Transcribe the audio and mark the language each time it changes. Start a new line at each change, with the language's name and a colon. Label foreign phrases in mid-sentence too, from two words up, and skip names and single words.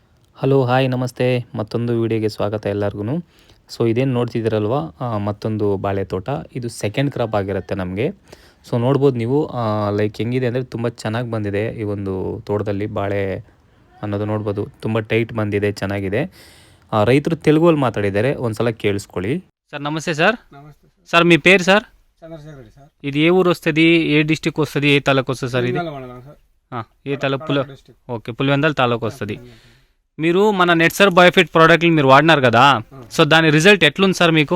Kannada: ಹಲೋ ಹಾಯ್ ನಮಸ್ತೆ ಮತ್ತೊಂದು ವಿಡಿಯೋಗೆ ಸ್ವಾಗತ ಎಲ್ಲರಿಗೂ. ಸೊ ಇದೇನು ನೋಡ್ತಿದ್ದೀರಲ್ವ, ಮತ್ತೊಂದು ಬಾಳೆ ತೋಟ. ಇದು
English: second crop
Kannada: ಆಗಿರುತ್ತೆ ನಮಗೆ. ಸೊ ನೋಡ್ಬೋದು ನೀವು, ಲೈಕ್ ಹೆಂಗಿದೆ ಅಂದರೆ ತುಂಬ ಚೆನ್ನಾಗಿ ಬಂದಿದೆ ಈ ಒಂದು ತೋಟದಲ್ಲಿ ಬಾಳೆ ಅನ್ನೋದು ನೋಡ್ಬೋದು. ತುಂಬ ಟೈಟ್ ಬಂದಿದೆ, ಚೆನ್ನಾಗಿದೆ. ರೈತರು తెలుగులో మాట్లాడిದ್ದಾರೆ, ಒಂದ್ಸಲ కేಳಿಸ್ಕೊಳ್ಳి.
Telugu: సార్ నమస్తే సార్. నమస్తే సార్. సార్ మీ పేరు సార్? చంద్రశేఖర్ రెడ్డి సార్. ఇది ఏ ఊరు వస్తుంది, ఏ డిస్టిక్ వస్తుంది, ఏ తాలూకు వస్తుంది సార్ ఇది? పులివెందుల మండలం సార్. ఏ తాలూకు? కడప డిస్ట్రిక్ట్. ఓకే, పులివెందల తాలూకు వస్తుంది. మీరు మన నెట్సర్ బయోఫిట్ ప్రోడక్ట్లు మీరు వాడినారు కదా, సో దాని రిజల్ట్ ఎట్లుంది సార్ మీకు?